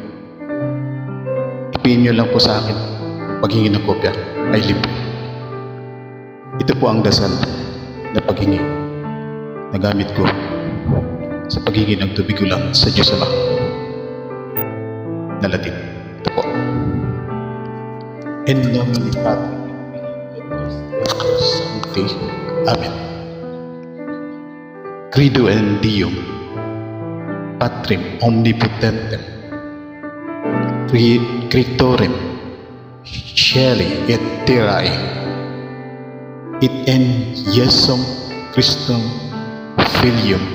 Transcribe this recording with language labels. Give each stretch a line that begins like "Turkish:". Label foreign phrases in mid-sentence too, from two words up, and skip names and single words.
Filipino: Ipin nyo lang po sa akin paghingi ng kopya ay libre. Ito po ang dasal na paghingi na gamit ko sa paghingi ng tubig ulan sa Diyos Ama na Latin. Ito po.
Latin: In nomine Patri Sancti. Amen. Credo in Deum Patrim Omnipotentem Creatorem Caeli et Terrae et in Iesum Christum Filium